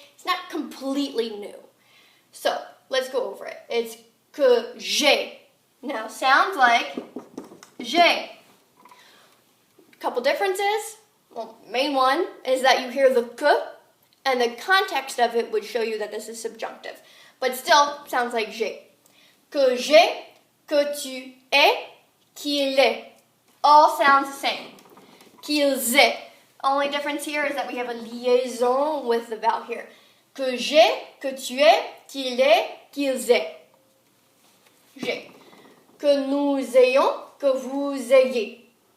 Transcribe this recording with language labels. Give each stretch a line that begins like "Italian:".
English: It's not completely new. So, let's go over it. It's
French: que j'ai.
English: Now, sounds like
French: j'ai.
English: Couple differences. Well, main one is that you hear the que, and the context of it would show you that this is subjunctive. But still, sounds like
French: j'ai. Que j'ai, que tu es, qu'il est.
English: All sounds the same.
French: Qu'ils aient.
English: Only difference here is that we have a liaison with the vowel here.
French: Que j'ai, que tu es, qu'il est, qu'ils aient. J'ai. Que nous ayons, que vous ayez.